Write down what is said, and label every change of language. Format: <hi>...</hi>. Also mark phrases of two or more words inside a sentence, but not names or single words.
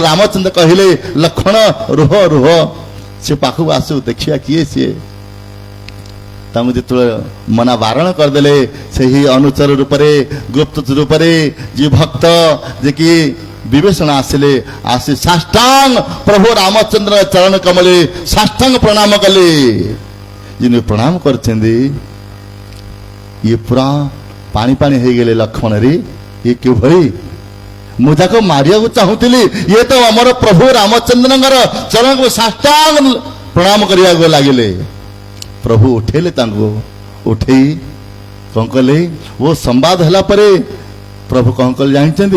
<or>ରାମଚନ୍ଦ୍ର କହିଲେ ଲକ୍ଷ୍ମଣ ରୁହ ରୁହ, ସେ ପାଖକୁ ଆସୁ ଦେଖିବା କିଏ ସିଏ। ତାଙ୍କୁ ଯେତେବେଳେ ମନା ବାରଣ କରିଦେଲେ, ସେହି ଅନୁଚର ରୂପରେ ଗୁପ୍ତଚର ରୂପରେ ଯିଏ ଭକ୍ତ ଯେ କି ବିଭୀଷଣ ଆସିଲେ, ଆସି ସାଷ୍ଟାଙ୍ଗ ପ୍ରଭୁ ରାମଚନ୍ଦ୍ର ଚରଣ କମଳେ ସାଷ୍ଟାଙ୍ଗ ପ୍ରଣାମ କଲେ।</or> <bn>যিনি প্রণাম করছেন, ইয়ে পুরা পানি পানি হয়ে গেলে লক্ষ্মণরে, ইয়ে কিভাবে</bn> <or>ମୁଁ ତାକୁ ମାରିବାକୁ ଚାହୁଁଥିଲି, ଇଏ ତ ଆମର ପ୍ରଭୁ ରାମଚନ୍ଦ୍ରଙ୍କର ଚରଣକୁ ସାଷ୍ଟାଙ୍ଗ ପ୍ରଣାମ କରିବାକୁ ଲାଗିଲେ। ପ୍ରଭୁ ଉଠେଇଲେ, ତାଙ୍କୁ ଉଠେଇ କ'ଣ କଲେ? ଓ ସମ୍ବାଦ ହେଲା ପରେ ପ୍ରଭୁ କ'ଣ କଲେ ଜାଣିଛନ୍ତି?</or>